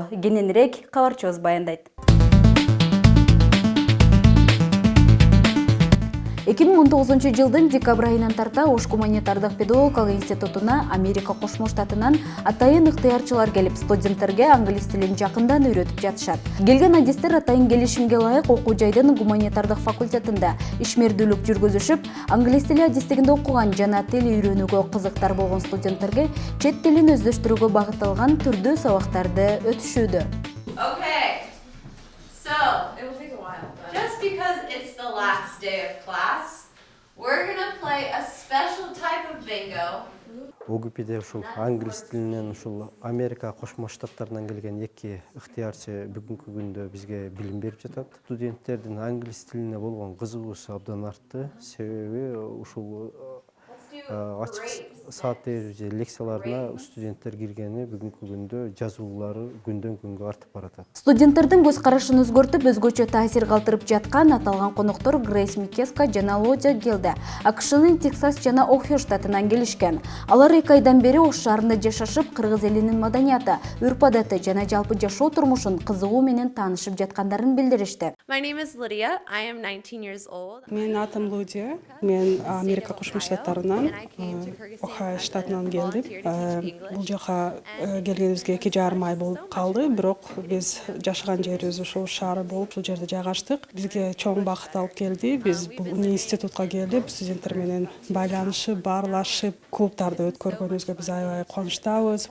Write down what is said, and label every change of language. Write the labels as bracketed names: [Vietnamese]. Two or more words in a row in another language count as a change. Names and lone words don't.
[Kyrgyz] Кененирээк кабарчыбыз баяндайт. 2019 жылдын декабрь айынан тарта Ош гуманитардык педагогикалык институтуна Америка Кошмо Штатынан атайын ыктыярчылар келип, студенттерге англис тилин жакындан үйрөтүп жатышат. Келген адистер атайын келишимге ылайык окуу жайдын гуманитардык факультетинде ишмердүүлүк жүргүзүшүп, англис тили адистигинде окуган жана тил үйрөнүүгө кызыктар болгон студенттерге чет тилин өздөштүрүүгө багытталган түрдүү сабактарды өтүшүүдө. [English] Just because it's the last day of class, we're gonna play a special type of bingo [Kyrgyz] ОГП'де ушул англис тилинен ушул Америка Кошмо Штаттарынан келген эки ыктыярчы бүгүнкү күндө бизге билим берип жатат. Студенттердин англис тилине болгон кызыгуусу абдан артты. Себеби ушул ачык саат же лекцияларына студенттер киргени бүгүнкү күндө жазуулары күндөн күнгө артып баратат. Студенттердин көз карашын өзгөртүп, өзгөчө таасир калтырып жаткан аталган коноктор Грейс Микеска жана Лодя Гелде АКШнын Тексас жана Охио штатынан келишкен. Алар 2 айдан бери Ош шаарында жашашып, кыргыз элинин маданияты, үрп-адаты жана жалпы жашоо турмушун кызыгуу менен таанышып жаткандарын билдиришти. [English] My name is Lydia. I am 19 years old. [Kyrgyz] Мен атым Лудия. Мен Америка Кошмо Штаттарынан, Охайо штатынан келдим. Бул жака келгенибизге 2,5 ай болуп калды, бирок биз жашаган жерибиз ошол шаар болуп, ушул жерде жайгаштык. Бизге чоң бакыт алып келди. Биз бул университетка келип, студенттер менен байланышып, баарлашып, клубтарды өткөргөнүбүзгө биз аябай кубанычтабыз.